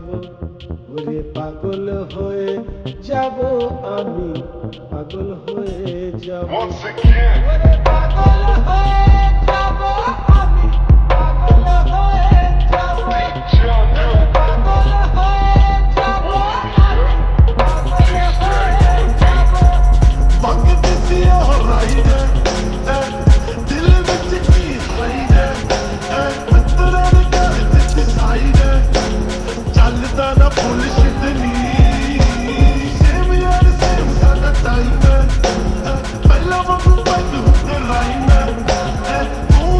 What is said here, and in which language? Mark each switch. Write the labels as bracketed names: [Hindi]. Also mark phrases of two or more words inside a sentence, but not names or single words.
[Bangla] ওরে পাগল হয়ে যাব আমি, পাগল হয়ে যাব। [English] Once again, [Bangla] ওরে পাগল হয়ে যাব আমি, পাগল হয়ে যাব। John ওরে Doe, পাগল হয়ে যাব আমি, পাগল হয়ে যাব। [Punjabi] ਮੰਗਦੀ ਸੀ ਉਹ ਰਾਈਡ ਦਿਲ ਵਿੱਚ ਕੀ ਹਾਈਡ ਮਿੱਤਰਾਂ ਦੇ ਘਰ ਦਿੱਤੀ ਸਾਈਡ ਚੱਲਦਾ ਨਾ ਬੁਲਸ਼ਿਟ ਨੀ ਸੇਮ ਯਾਰ ਸੇਮ ਸਾਡਾ ਟਾਈਮ ਪਹਿਲਾਂ ਵਾਂਗੂ ਬੰਦ ਹੁੰਦੇ ਰਾਈਮ ਤੂੰ